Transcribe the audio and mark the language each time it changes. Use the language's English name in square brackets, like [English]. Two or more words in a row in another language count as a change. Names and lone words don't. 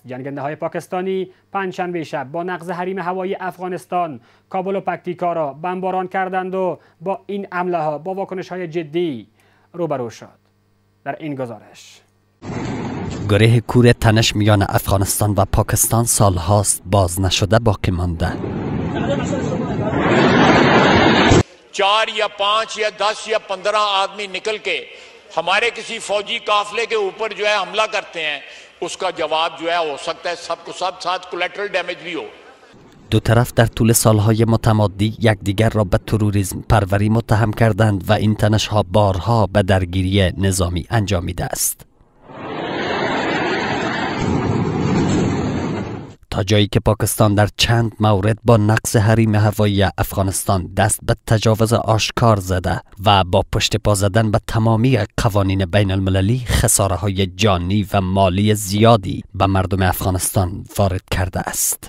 [Persian] جنگنده های پاکستانی پنجشنبه شب با نقض حریم هوایی افغانستان کابل و پکتیکا را بمباران کردند و با این حمله ها با واکنش های جدی روبرو شد. در این گزارش گره کور تنش میان افغانستان و پاکستان سالهاست باز نشده باقی مانده. [Urdu] 4 یا 5 یا 10 یا 15 آدمی نکل کے ہمارے کسی فوجی قافلے کے اوپر جو ہے حملہ کرتے ہیں، اس کا جواب جو ہے ہو سکتا ہے سب کو سب ساتھ [English] collateral damage [Urdu] بھی ہو. [Persian] دو طرف در طول سالهای متمادی یکدیگر را به تروریسم پروری متهم کردند و این تنش‌ها بارها به درگیری نظامی انجامیده است. تا جایی که پاکستان در چند مورد با نقض حریم هوایی افغانستان دست به تجاوز آشکار زده و با پشت پا زدن به تمامی قوانین بین المللی خساره‌های جانی و مالی زیادی به مردم افغانستان وارد کرده است.